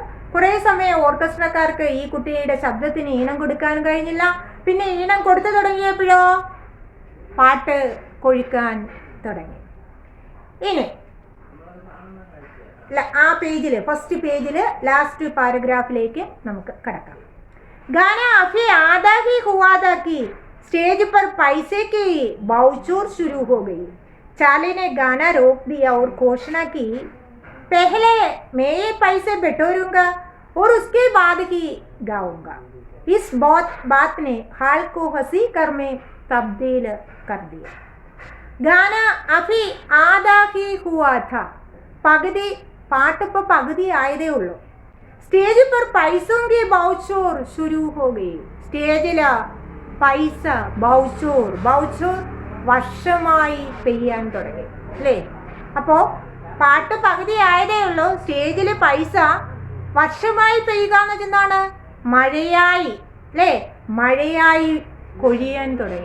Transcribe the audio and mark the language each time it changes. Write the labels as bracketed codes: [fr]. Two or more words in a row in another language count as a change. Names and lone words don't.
[ml] കുറേ സമയം ഓർക്കസ്ട്രക്കാർക്ക് ഈ കുട്ടിയുടെ ശബ്ദത്തിന് ഈണം കൊടുക്കാൻ കഴിഞ്ഞില്ല. പിന്നെ ഈണം കൊടുത്തു തുടങ്ങിയപ്പോഴോ പാട്ട് കൊഴിക്കാൻ തുടങ്ങി. ഇനി ആ പേജിൽ, ഫസ്റ്റ് പേജിൽ ലാസ്റ്റ് പാരഗ്രാഫിലേക്ക് നമുക്ക് കടക്കാം. [hi] गाना अभी आधा ही हुआ था कि स्टेज पर पैसे की बाउचूर शुरू हो गई. चार्ली ने गाना रोक दिया और घोषणा की, पहले मैं ये पैसे बटोरूंगा और उसके बाद ही गाऊंगा. इस बात ने हाल को हंसी कर में तब्दील कर दिया. गाना अभी आधा ही हुआ था. [ml] പകുതി പാട്ടിപ്പോൾ പകുതി ആയതേ ഉള്ളൂ. [hi] സ്റ്റേജ് पर पैसों की बाउचूर शुरू हो गई. [ml] സ്റ്റേജിൽ പൈസ ബൗച്ചൂർ വർഷമായി പെയ്യാൻ തുടങ്ങി അല്ലേ? അപ്പോൾ പാട്ട് പകുതി ആയതേ ഉള്ളൂ. സ്റ്റേജിൽ പൈസ വർഷമായി പെയ്യുക എന്ന് വെച്ചെന്താണ്? മഴയായി അല്ലേ? മഴയായി കൊഴിയാൻ തുടങ്ങി.